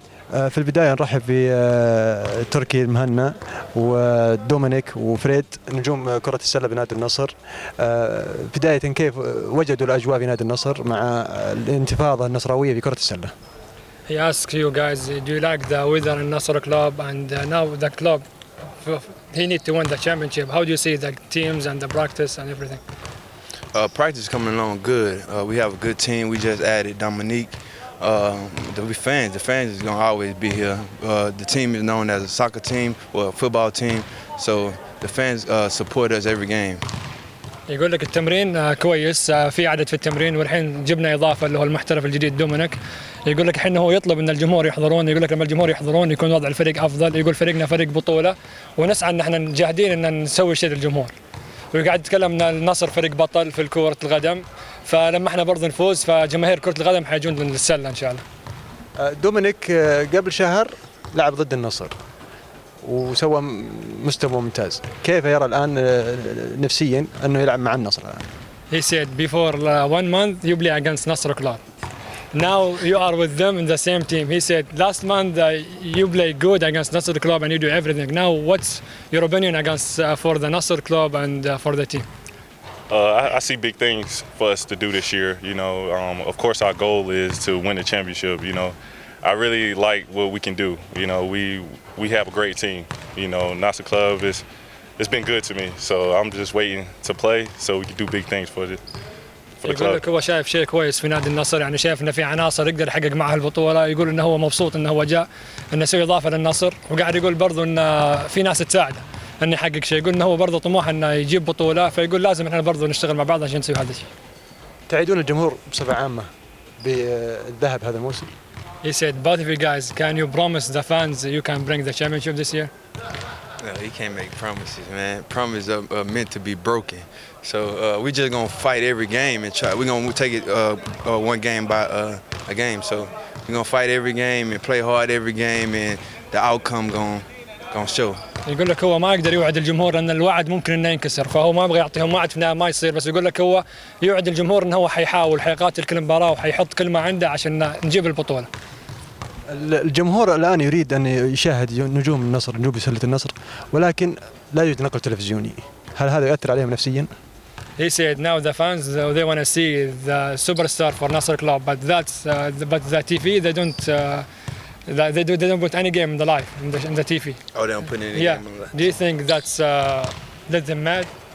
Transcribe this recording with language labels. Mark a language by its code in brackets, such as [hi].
[ar] في البداية نرحب بتركي المهنا ودومينيك وفريد، نجوم كرة السلة بنادي النصر. بداية كيف وجدوا الأجواء في نادي النصر مع الانتفاضة النصراوية في كرة السلة؟ [en] He asks you guys, do you like the weather in Nasr club, and now the club, he need to win the championship. How do you see the teams and the practice and everything? Practice coming along good. We have a good team. We just added Dominique. The fans is gonna always be here. The team is known as a soccer team or a football team, so the fans support us every game. [ar] يقول لك التمرين كويس، في عدد في التمرين، والحين جبنا اضافه اللي هو المحترف الجديد دومينيك. يقول لك الحين هو يطلب ان الجمهور يحضرون، يقول لك لما الجمهور يحضرون يكون وضع الفريق افضل، يقول فريقنا فريق بطوله ونسعى ان احنا جاهدين ان نسوي شيء للجمهور. وقاعد يتكلم ان النصر فريق بطل في كرة القدم، فلما احنا برضه نفوز فجماهير كرة القدم حيجون للسله ان شاء الله. دومينيك قبل شهر لعب ضد النصر وسوى مستوى ممتاز، كيف يرى الآن نفسيا أنه يلعب مع النصر الآن؟ [en] He said before 1 month you play against Nasr Club. Now you are with them in the same team. He said last month you play good against Nasr Club and you do everything. Now what's your opinion against for the Nasr Club and for the team? I see big things for us to do this year. You know, of course our goal is to win the championship. You know, I really like what we can do. You know, we have a great team. You know, Nasr Club it's been good to me. So I'm just waiting to play so we can do big things for the [ar] يقول [en] club. [ar] لك هو شايف شيء كويس في نادي النصر، يعني شايف انه في عناصر يقدر يحقق معها البطوله، يقول انه هو مبسوط انه هو جاء انه يسوي اضافه للنصر، وقاعد يقول برضه انه في ناس تساعده انه يحقق شيء، يقول انه هو برضه طموح انه يجيب بطوله، فيقول لازم احنا برضه نشتغل مع بعض عشان نسوي هذا الشيء. تعيدون الجمهور بصفة عامة بالذهب هذا الموسم؟ [en] He said both of you guys, can you promise the fans you can bring the championship this year? No, he can't make promises, man. Promises are meant to be broken. So we just gonna fight every game and try. We're gonna take it one game by a game. So we're gonna fight every game and play hard every game, and the outcome gonna show. [ar] يقول لك هو ما يقدر يوعد الجمهور ان الوعد ممكن انه ينكسر، فهو ما يبغى يعطيهم وعد في النهايه ما يصير، بس يقول لك هو يوعد الجمهور انه هو حيحاول حيقاتل كل مباراه وحيحط كل ما عنده عشان نجيب البطوله. الجمهور الآن يريد أن يشاهد نجوم النصر، نجوم سلة النصر، ولكن لا يوجد نقل تلفزيوني، هل هذا يؤثر عليهم نفسيا؟ [en] He said now the fans they want to see the superstar for Nasr Club, but but the TV they don't they don't put any game in the live in the TV. Oh, they don't put any Yeah. game on the Do you think that's them mad?